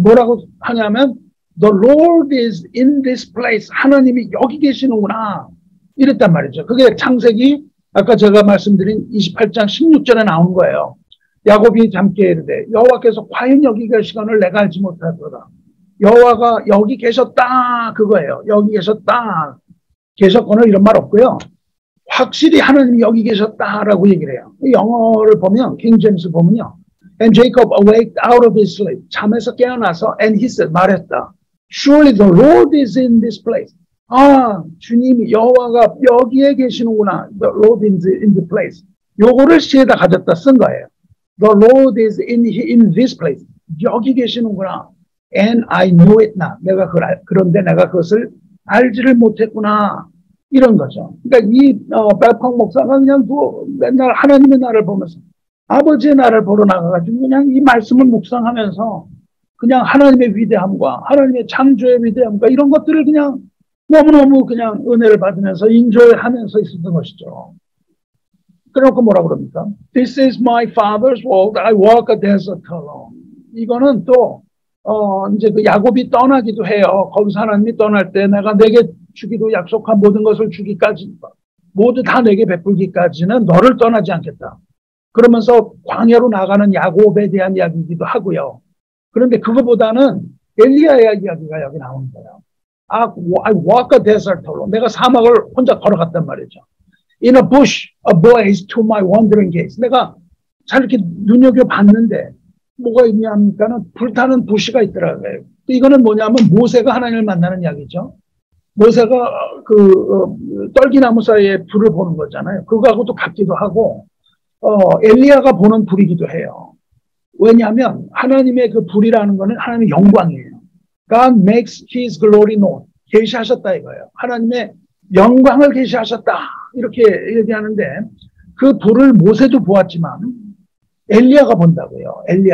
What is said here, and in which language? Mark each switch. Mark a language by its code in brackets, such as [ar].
[ko] 뭐라고 하냐면 [en] The Lord is in this place. [ko] 하나님이 여기 계시는구나. 이랬단 말이죠. 그게 창세기 아까 제가 말씀드린 28장 16절에 나온 거예요. 야곱이 잠깨 이르되 여호와께서 과연 여기 계시거늘 내가 알지 못하더라. 여호와가 여기 계셨다 그거예요. 여기 계셨다. 계셨거늘 이런 말 없고요. 확실히 하나님이 여기 계셨다라고 얘기를 해요. 영어를 보면 킹 제임스 보면요. [en] And Jacob awaked out of his sleep. [ko] 잠에서 깨어나서 [en] and he said [ko] 말했다. [en] Surely the Lord is in this place. [ko] 주님이 여호와가 여기에 계시는구나. [en] The Lord is in the place. [ko] 요거를 시에다 가졌다 쓴 거예요. [en] The Lord is in this place. [ko] 여기 계시는구나. [en] And I knew it not. [ko] 그런데 내가 그것을 알지를 못했구나. 이런 거죠. 그러니까 이 벨펑 목사가 그냥 맨날 하나님의 나라를 보면서 아버지의 나라를 보러 나가가지고 그냥 이 말씀을 묵상하면서 그냥 하나님의 위대함과 하나님의 창조의 위대함과 이런 것들을 그냥 너무너무 그냥 은혜를 받으면서 인조하면서 있었던 것이죠. 그래놓고 뭐라 그럽니까? [en] This is my father's world. I walk a desert alone. [ko] 이거는 또 이제 그 야곱이 떠나기도 해요. 거기서 하나님이 떠날 때 내가 내게 주기로 약속한 모든 것을 주기까지 모두 다 내게 베풀기까지는 너를 떠나지 않겠다. 그러면서 광야로 나가는 야곱에 대한 이야기이기도 하고요. 그런데 그거보다는 엘리야의 이야기가 여기 나오는 거예요. [en] I walk a desert alone. [ko] 내가 사막을 혼자 걸어갔단 말이죠. [en] In a bush, a blaze to my wandering gaze. [ko] 내가 잘 이렇게 눈여겨봤는데 뭐가 있냐니까는 불타는 부시가 있더라고요. 이거는 뭐냐면 모세가 하나님을 만나는 이야기죠. 모세가 떨기나무 사이에 불을 보는 거잖아요. 그거하고도 같기도 하고, 엘리야가 보는 불이기도 해요. 왜냐하면 하나님의 그 불이라는 거는 하나님의 영광이에요. [en] God makes His glory known. [ko] 계시하셨다 이거예요. 하나님의 영광을 계시하셨다. 이렇게 얘기하는데 그 불을 모세도 보았지만 엘리야가 본다고요.